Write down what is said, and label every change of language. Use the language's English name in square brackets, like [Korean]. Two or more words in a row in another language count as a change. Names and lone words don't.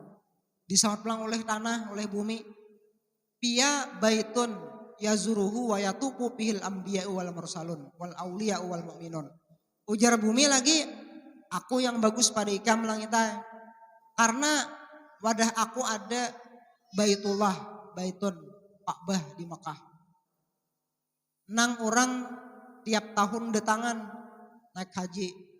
[Banjar] Disawat pelang oleh tanah, oleh bumi. [Arabic] فيه بيت يزوره ويطوف فيه الأنبياء والمرسلون والأولياء والمؤمنون. [Banjar] Ujar bumi lagi, aku yang bagus pada ikam langitnya. Karena wadah aku ada baitullah, baitun, Ka'bah di Mekah. Nang orang tiap tahun datangan naik haji.